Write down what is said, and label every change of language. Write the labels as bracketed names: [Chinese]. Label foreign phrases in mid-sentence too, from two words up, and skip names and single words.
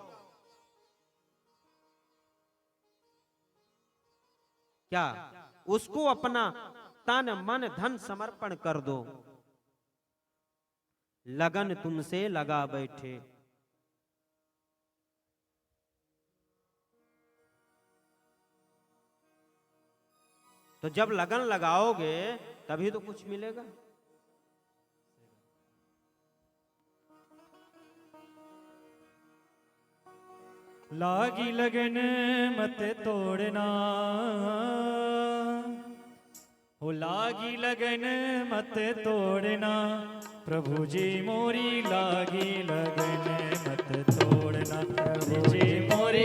[Hindi] क्या उसको अपना तन मन धन समर्पण कर दो, लगन तुमसे लगा बैठे। तो जब लगन लगाओगे तभी तो कुछ मिलेगा। लागी लगन मत तोड़ना, हो लागी लगन मत तोड़ना, प्रभु जी मोरी लागी लगन मत तोड़ना, प्रभु जी मोरी